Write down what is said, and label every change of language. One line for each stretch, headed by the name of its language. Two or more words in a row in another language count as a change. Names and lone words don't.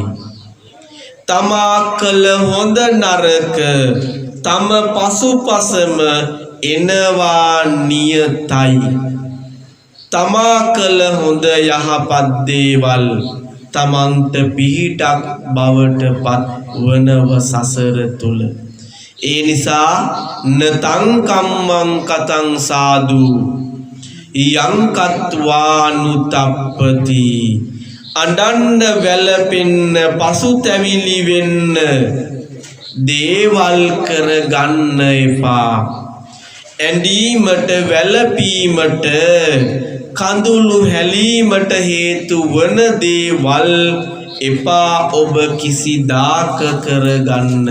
Sinhala: තමා කළ හොඳ නරක තම පසුපසම එනවා නියතයි. තමා කළ හොඳ යහපත් දේවල් තමන්ට පිහිටක් බවට පත් වනව සසර තුල. ඒ නිසා
Pali: නතං කම්මං කතං සාදු යං කତ୍වානුතප්පති.
Sinhala: අඬන්න වැළපෙන්න පසුතැවිලි වෙන්න දේවල් කර ගන්න එපා. ඇඬීමට වැළපීමට කඳුළු හැලීමට හේතු වන දේවල් එපා ඔබ කිසිදාක කරගන්න.